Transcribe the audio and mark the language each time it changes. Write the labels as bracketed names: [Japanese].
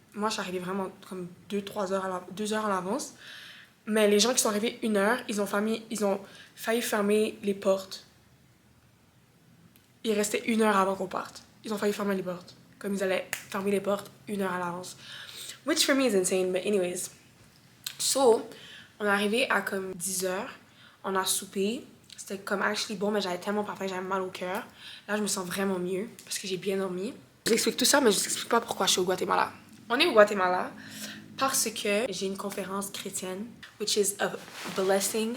[French] Moi, je suis arrivée vraiment comme 2 heures en avance. Mais les gens qui sont arrivés 1 heure, ils ont failli fermer les portes. Il restait 1 heure avant qu'on parte. Ils ont failli fermer les portes. Comme ils allaient fermer les portes 1 heure à l'avance. [English] Which for me is insane, but anyways. [French] So, on est arrivé à comme 10 heures. On a soupé. C'était comme actually bon, mais j'avais tellement pas faim, j'avais mal au cœur. Là, je me sens vraiment mieux parce que j'ai bien dormi. Je vous explique tout ça, mais je vous explique pas pourquoi je suis au Guatemala. On est au Guatemala parce que j'ai une conférence chrétienne, [English] which is a blessing.